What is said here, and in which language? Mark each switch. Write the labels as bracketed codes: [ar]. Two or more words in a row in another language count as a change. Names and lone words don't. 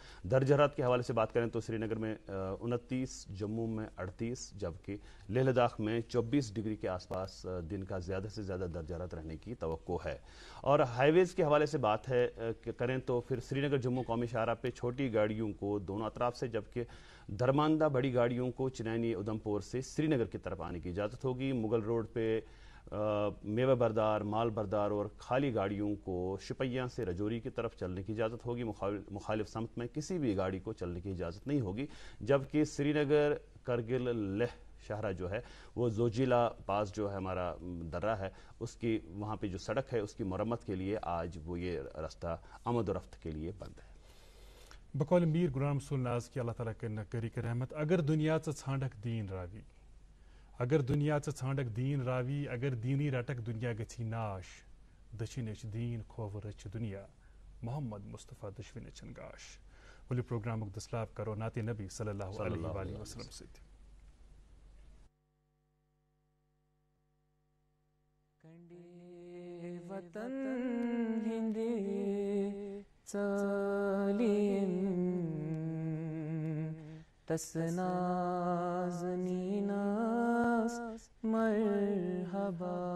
[ur] درجہ حرارت کے حوالے سے بات کریں تو سری نگر میں 29، جموں میں 38، جبکہ لیہ لداخ میں 24 ڈگری کے آس پاس دن کا زیادہ سے زیادہ درجہ حرارت رہنے کی توقع ہے. اور ہائی ویز کے حوالے سے بات ہے کہ کریں تو پھر سری نگر جموں قومی شاہراہ پہ چھوٹی گاڑیوں کو دونوں اطراف سے، جبکہ درماندہ بڑی گاڑیوں کو چنانی ادھمپور سے سری نگر کی طرف آنے کی اجازت ہوگی. مغل روڈ پہ میوہ بردار، مال بردار اور خالی گاڑیوں کو شپیاں سے رجوری کی طرف چلنے کی اجازت ہوگی. مخالف سمت میں کسی بھی گاڑی کو چلنے کی اجازت نہیں ہوگی. جبکہ سری نگر کرگل لیہ شاہراہ جو ہے وہ زوجیلا پاس جو ہے ہمارا درہ ہے اس کی وہاں پہ جو سڑک ہے اس کی مرمت کے لیے آج وہ یہ راستہ آمد و رفت کے لیے بند ہے. بقول میر غلام رسول ناز کی اللہ تعالیٰ کرنا کری کر رحمت. [ks] اگر دنیا ژھانڈک دین راوی، اگر دنیا ژھانڈک دین راوی، اگر دینی رٹک دنیا گژھی ناش، دچھن دین کھوور رچ دنیا، محمد مصطفیٰ دشوین چن گاش. ولہِ پروگرامُک دسلاب کرو نعتِ نبی [ar] صلی اللہ علیہ وآلہ وسلم [ks] سۭتۍ. کنڈے وطن ہندی ژالیم تس نازنینس مرحبا